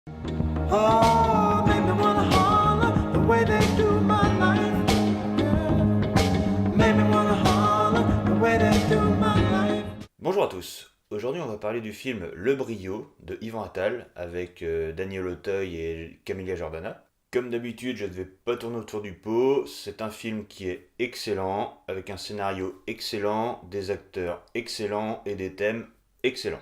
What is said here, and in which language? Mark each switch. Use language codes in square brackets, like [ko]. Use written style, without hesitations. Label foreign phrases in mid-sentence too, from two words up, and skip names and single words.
[en] Oh, make me wanna holler the way they do my life. Make me wanna holler the way they do my life. [fr] Bonjour à tous, aujourd'hui on va parler du film Le Brio de Yvan Attal avec Daniel Auteuil et Camélia Jordana. Comme d'habitude, je ne vais pas tourner autour du pot, c'est un film qui est excellent, avec un scénario excellent, des acteurs excellents et des thèmes excellents.